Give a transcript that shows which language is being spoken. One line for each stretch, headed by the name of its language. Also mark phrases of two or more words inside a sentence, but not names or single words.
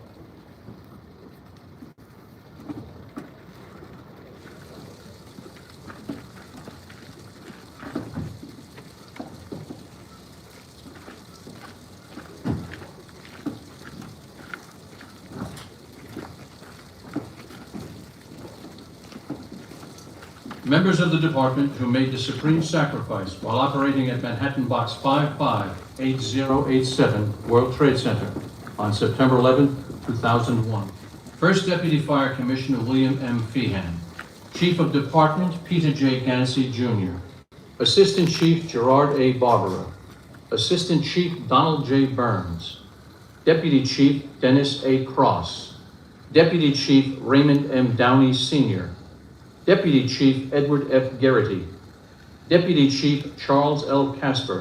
English: of the department who made the supreme sacrifice while operating at Manhattan Box 558087 World Trade Center on September 11, 2001. First Deputy Fire Commissioner William M. Feehan. Chief of Department Peter J. Gansey, Jr. Assistant Chief Gerard A. Barbara. Assistant Chief Donald J. Burns. Deputy Chief Dennis A. Cross. Deputy Chief Raymond M. Downey, Sr. Deputy Chief Edward F. Garrity. Deputy Chief Charles L. Casper.